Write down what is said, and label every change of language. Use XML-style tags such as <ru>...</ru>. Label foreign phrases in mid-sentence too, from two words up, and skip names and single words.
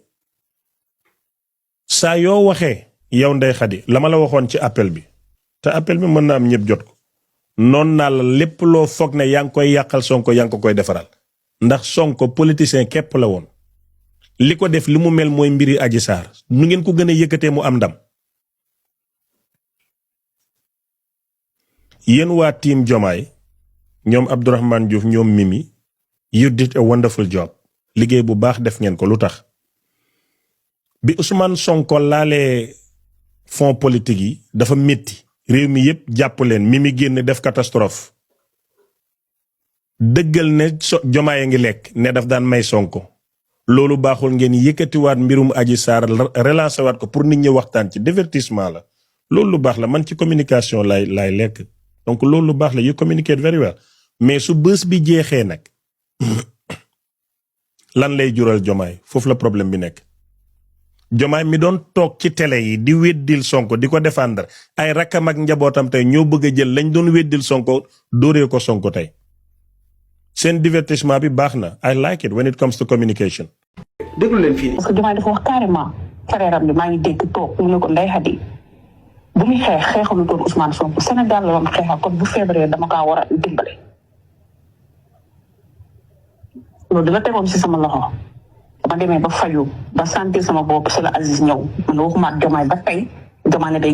<wo>saa yoo waxee yow Ndeye Khady la ma la waxoon ci appel bi te appel bi mën na am ñëpp jot ko noon naa la lépp loo foog ne yaa ngi koy yàqal Sonko yaa ngi ko koy defaral ndax Sonko politicien képp la woon li ko def li mu mel mooy mbiri Adji Sarr nu ngeen ko gën a yëkkatee mu am ndam. yéen waa team Jomaay ñoom Abdourahmane Diouf ñoom Mimi</wo> <en>you did a wonderful job</en> <wo>liggéey bu baax def ngeen ko lu tax bi Ousmane Sonko laalee</wo> <fr>fonds politique</fr> <wo>yi dafa métti réew mi yépp jàpp leen Mimi génn def catastrophe dëggal ne Jomaay a ngi lekk ne daf daan may Sonko loolu baaxul ngeen yëkkatiwaat mbirum Adji Sarr relancer waat ko pour nit ñi waxtaan ci divertissement la loolu lu baax la man ci communication lay lekk donc loolu lu baax la</wo> <en>you communicate very well</en> <wo>mais su bës bi jeexee nag lan lay jural Jomaay foofu la problème bi nekk. Jomaay mi doon toog ci télé yi di weddil Sonko di ko défendre ay rakkam ak njabootam tey ñoo bëgg a jël lañ doon weddil Sonko dóoree ko Sonko tey seen divertissement bi baax na</wo> <en>I like it when it comes to communication.</en> <wo>déglu leen fii.</wo> <fr>parce que</fr> <wo>Diomaye dafa wax carrément frère am bi maa ngi dégg toog mu ne ko Ndeye Khady bu muy xeexalu doon Ousmane Sonko Sénégal la doon xeexal kon bu feebaree dama kaa war a dimbale. loolu dina tegoon si sama loxo dama demee ba fayu ba sentir sama bopp si la Aziz ñëw man waxuma ak Diomaye ba tey Diomaye ne day</wo>